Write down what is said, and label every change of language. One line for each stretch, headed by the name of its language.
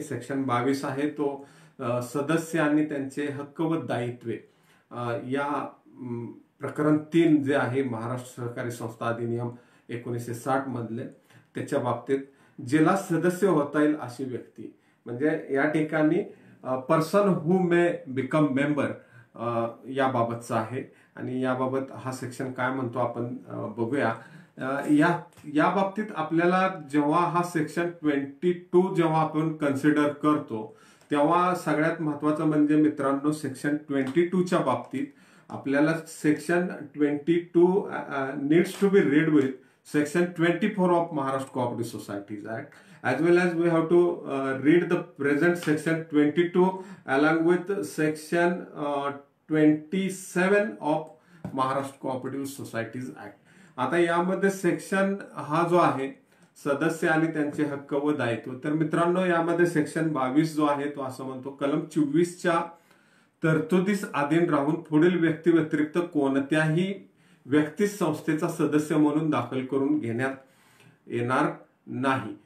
Marathi: Section 22 आहे तो सदस्य आणि त्यांचे हक्क व दायित्वे या प्रकरण 3 जे आहे महाराष्ट्र सहकारी संस्था अधिनियम 1960 मधले त्याच्या बाबतीत ज्याला सदस्य होता येईल अशी व्यक्ती म्हणजे या ठिकाणी
English: person who may become member
Marathi: याबाबतचा आहे. आणि याबाबत हा सेक्शन काय म्हणतो आपण बघूया. या बाबतीत आपल्याला जेव्हा हा सेक्शन 22 जेव्हा आपण कन्सिडर करतो तेव्हा सगळ्यात महत्वाचं म्हणजे मित्रांनो सेक्शन 22च्या बाबतीत आपल्याला
English: Section 22 needs to be read with section 24 of Maharashtra Cooperative Societies Act, as well as we have to read the present section 22 along with section 27 of Maharashtra Cooperative Societies Act.
Marathi: आता यामध्ये section हा जो आहे सदस्य आणि त्यांचे हक्क व दायित्व, तर मित्रांनो यामध्ये सेक्शन 22 जो आहे तो असं म्हणतो, कलम 24च्या तरतुदीस अधीन राहून पुढील व्यक्ती व्यतिरिक्त कोणत्याही व्यक्ती संस्थेचा सदस्य म्हणून दाखल करून घेण्यात येणार नाही.